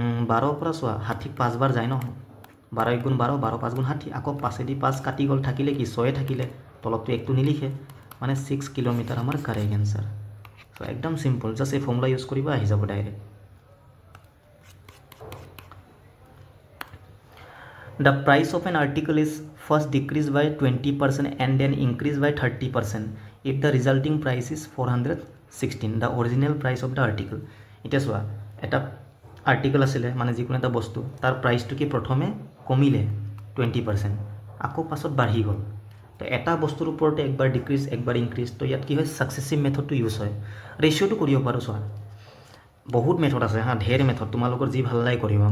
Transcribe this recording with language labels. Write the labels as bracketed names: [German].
[Assamese] 12 পৰা চোৱা 60 5 বাৰ যায় ন 12 * 12 12 5 * 60 আকৌ 5 দি 5 কাটি গ'ল থাকিলে কি 6 থাকিলে তলতটো একটো নিলিখে মানে 6 কিলোমিটাৰ আমাৰ কারেক্ট आंसर সো একদম সিম্পল জাস্ট এই ফর্মুলা ইউজ কৰিবা আহি যাব direct [English] The price of an article is first decreased by 20% and then increased by 30% if the resulting price is 416, the original price of the article. [Assamese] এতিয়া চোৱা, এটা article আছিলে মানে যিকোনো এটা বস্তু, তাৰ প্ৰাইচটো কি প্ৰথমে কমিলে 20%, আকৌ পাছত বাঢ়ি গ'ল। তো এটা বস্তুৰ ওপৰতে একবাৰ ডিক্ৰিজ একবাৰ ইনক্ৰিজ, তো ইয়াত কি হয় ছাকচেছিভ মেথডটো ইউজ হয়। ৰেচিঅ'টো কৰিব পাৰোঁ চোৱা, বহুত মেথড আছে হা, ঢেৰ মেথড, তোমালোকৰ যি ভাল লাগে কৰিবা।